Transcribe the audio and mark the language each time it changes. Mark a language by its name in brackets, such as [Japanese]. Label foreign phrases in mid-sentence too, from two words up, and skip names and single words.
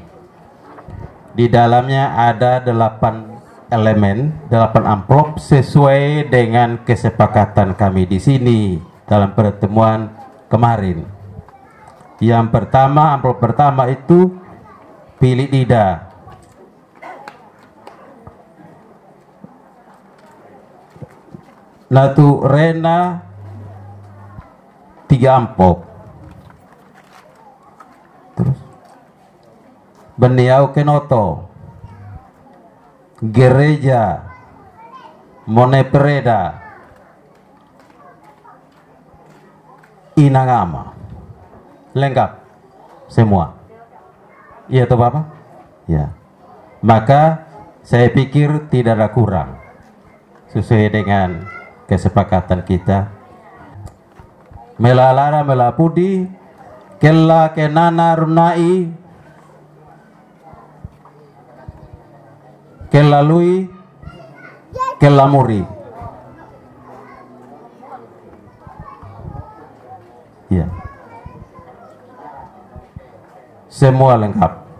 [Indonesian] Di dalamnya ada 8 elemen, 8 amplop sesuai dengan kesepakatan kami di sini dalam pertemuan kemarin. Yang pertama, amplop pertama itu pilih Dida. Natu Rena 3 amplop. Terus Benihau Kenoto, Gereja Monepereda, Inangama, lengkap. semua. Iya toh Bapak? Ya. Maka saya pikir tidak ada kurang sesuai dengan kesepakatan kita. Melalara melapudi kella kenana runai kella lui kella muri. Ya. Semua lengkap.